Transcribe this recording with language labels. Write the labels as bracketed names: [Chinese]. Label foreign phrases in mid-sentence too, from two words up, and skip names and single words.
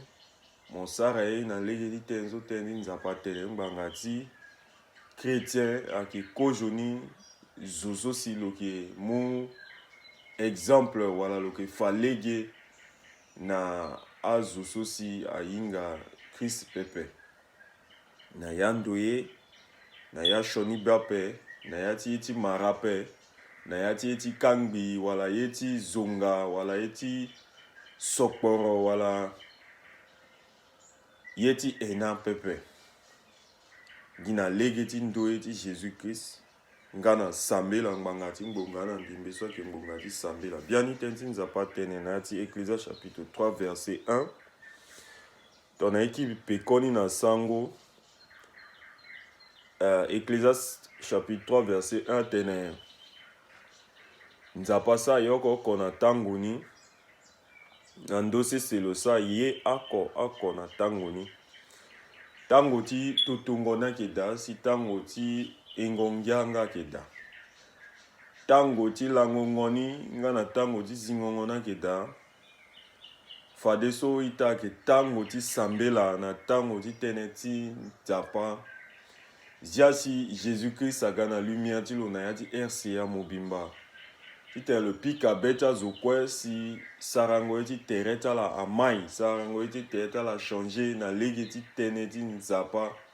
[Sango] mo sara ye na lege ti tënë so tënë ti nzapa tene ngbanga ti chrétien ayeke kozo ni zo so si lo yeke mu exemple wala lo yeke fa lege na azo so si ahinga Christ Pepe na ya ndo ye na ya shoni be ape na ya ti ye ti mara ape na ya ti ye ti kangbi wala ye ti zonga wala ye ti sokporo wala ye ti ena Pepe gi na lege ti ndo ye ti Jésus-Christ nga na sambela ngbanga ti ngbonga na ndimbe so ayeke ngbonga ti sambela biani tënë ti nzapa tene na ya ti [French] Ecclésiaste chapitre 3 verset 1 [Sango] tongana ye ti pekoni na sango [French] Ecclésiaste chapitre 3 verset 1 [Sango] tene nzapa sara ye oko na tango ni na ndose selo sara ye ako na tango ni tango ti totongo ni ayeke da si tango ti engongia nga ayeke da tango ti langongo ni nga na tango ti zingongo ni ayeke da fade so ita ayeke tango ti sambela na tango ti tënë ti nzapa zia si Jésus-Christ aga na lumière ti lo na ya ti RCA mobimba ti tene lo pika be ti azo kue si sarango ye ti tere ti ala amai sarango ye ti tere ti ala changer na lege ti tënë ti nzapa